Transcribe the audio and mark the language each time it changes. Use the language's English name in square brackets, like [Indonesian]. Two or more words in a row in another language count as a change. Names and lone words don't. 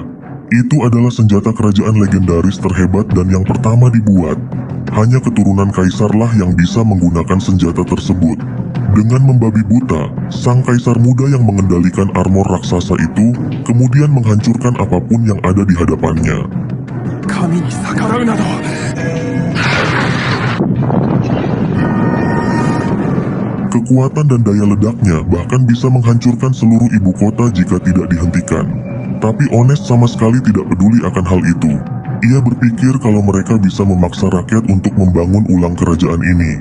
[Indonesian] Itu adalah senjata kerajaan legendaris terhebat dan yang pertama dibuat. Hanya keturunan kaisarlah yang bisa menggunakan senjata tersebut. Dengan membabi buta, sang kaisar muda yang mengendalikan armor raksasa itu kemudian menghancurkan apapun yang ada di hadapannya. [Japanese] 神に逆らうなど [Indonesian] Kekuatan dan daya ledaknya bahkan bisa menghancurkan seluruh ibu kota jika tidak dihentikan. Tapi Honest sama sekali tidak peduli akan hal itu. Ia berpikir kalau mereka bisa memaksa rakyat untuk membangun ulang kerajaan ini.